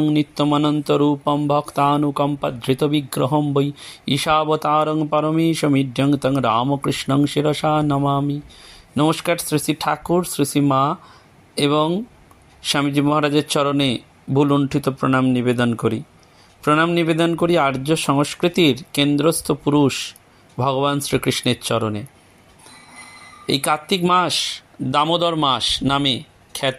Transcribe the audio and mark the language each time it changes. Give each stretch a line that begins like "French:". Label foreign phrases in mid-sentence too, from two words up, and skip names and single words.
Sanskrit: नित्यमनन्तरूपं भक्तानुकम्पधृतविग्रहं वै ईशावतारं परमेशमिड्यं तं रामकृष्णं शिरसा नमामि।
Bangla: নমস্কার, শ্রী শ্রী ঠাকুর, শ্রী শ্রী মা এবং স্বামীজি মহারাজের চরণে ভুলুণ্ঠিত প্রণাম নিবেদন করি আর্য সংস্কৃতির কেন্দ্রস্থ পুরুষ ভগবান শ্রীকৃষ্ণের চরণে। এই কার্তিক মাস দামোদর মাস নামে খ্যাত।